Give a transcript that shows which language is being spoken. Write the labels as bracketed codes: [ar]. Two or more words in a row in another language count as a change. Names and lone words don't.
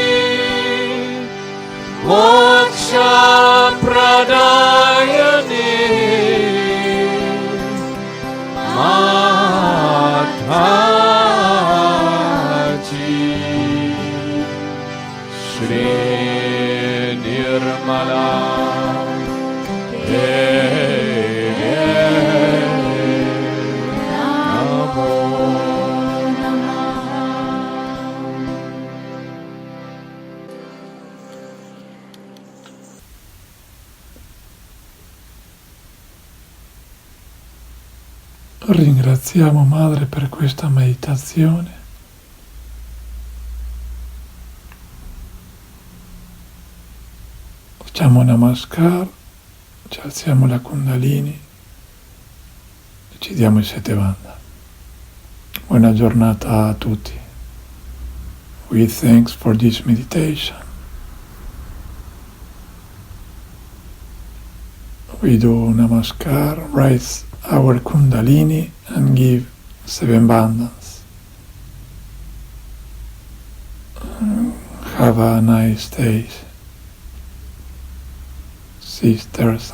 [hi] मोक्ष प्रदायिनी माताजी श्री निर्मला देवी नमो [it] Ringraziamo Madre per questa meditazione. Facciamo Namaskar, ci alziamo la Kundalini e ci diamo i 7 Bandha. Buona giornata a tutti. [en] We thanks for this meditation. We do Namaskar, raise our Kundalini and give 7 bandhas. Have a nice day, sisters and brothers.